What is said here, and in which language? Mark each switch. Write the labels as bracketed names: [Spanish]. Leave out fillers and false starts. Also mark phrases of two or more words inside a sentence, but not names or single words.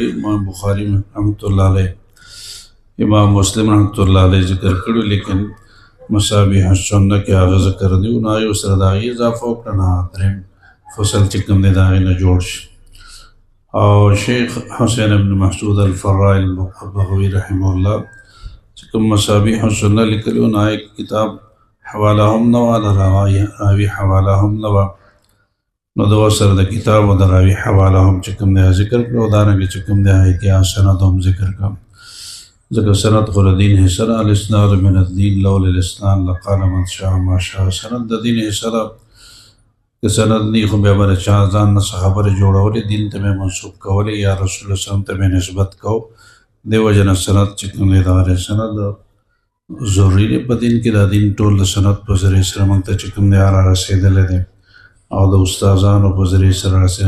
[Pashto] امام بخاري [Arabic] رحمت الله علیه، [Pashto] امام مسلم [Arabic] رحمت الله علیه [Pashto] ذکر کړي، لیکن مصابیح السنه کې هغه ذکر دی نو یو سره د هغې اضافه وکړه، نه 3م فصل چې کوم دی د هغې نه جوړ شي. او شیخ حسین ابن محسود الفراء البغوي [Arabic] رحمه الله [Pashto] چې کوم مصابیح السنه لیکلي و، نو هغې کتاب حواله هم نه وه، د راوي حواله هم نه وه، نو د سره د کتاب او د راوي حواله هم چې کوم دی ذکر کړه. او دارنګې چې کوم دی هغې سند هم ذکر کړه، ځکه سند خو د دین حصه ده. [Arabic] الاسناد من الدین لولا الاسناد لقال من شاء ما شاء. [Pashto] سند د دین حصه ده، که سند نه خو بیا به د چا ځان نه څه خبرې جوړولې، دین ته مې منسوب کولې یا رسول الله وسلم ته مې نسبت کو. دې وجه نه سند چې کوم دی دغه سند ضروري دی په دین کې. دا دین ټول د سند په ذریعې سره موږ ته چې کوم دی را رسېدلی دی او د استادانو په ذریعې سره رسېدلی.